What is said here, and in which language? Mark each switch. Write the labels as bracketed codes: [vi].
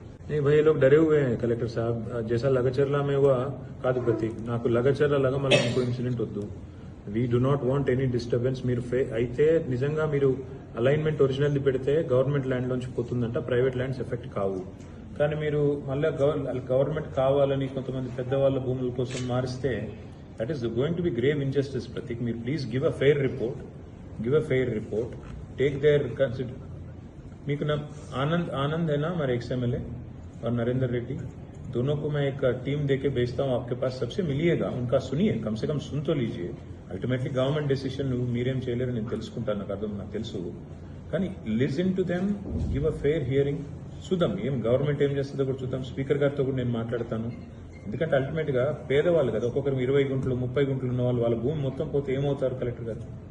[hi] नहीं भाई, ये लोग डरे हुए हैं कलेक्टर साहब. जैसा लगचर्ला में हुआ कादु प्रतीक, [te] నాకు లగచర్ల లగ మళ్ళీ ఇంకో ఇన్సిడెంట్ వద్దు. [en] We do not want any disturbance. [te] మీరు అయితే నిజంగా మీరు అలైన్మెంట్ ఒరిజినల్ది పెడితే గవర్నమెంట్ ల్యాండ్ లోంచి పోతుందంట, ప్రైవేట్ ల్యాండ్స్ ఎఫెక్ట్ కావు. కానీ మీరు మళ్ళీ గవర్నమెంట్ కావాలని కొంతమంది పెద్దవాళ్ళ భూముల కోసం మారిస్తే [en] That is going to be grave injustice. Prateek, మీరు please give a fair report. Take their consider. [te] మీకు [hi] ना आनंद है ना हमारे XMLA और नरेंद्र रेड्डी, दोनों को मैं एक टीम देके भेजता हूँ आपके पास. सबसे मिलिएगा, उनका सुनिए, कम से कम सुन तो लीजिए. [te] అల్టిమేట్లీ గవర్నమెంట్ డెసిషన్ మీరేం చేయలేరు నేను తెలుసుకుంటాను, నాకు అర్థం, నాకు తెలుసు. కానీ [en] Listen to them, give a fair hearing. [te] చూద్దాం గవర్నమెంట్ ఏం చేస్తుందో కూడా చూద్దాం. స్పీకర్ గారితో కూడా నేను మాట్లాడతాను. ఎందుకంటే అల్టిమేట్ గా పేదవాళ్ళు కదా, ఒక్కొక్కరు 20 గుంటలు 30 గుంటలు ఉన్న వాళ్ళ భూమి మొత్తం పోతే ఏమవుతారు కలెక్టర్ గారు?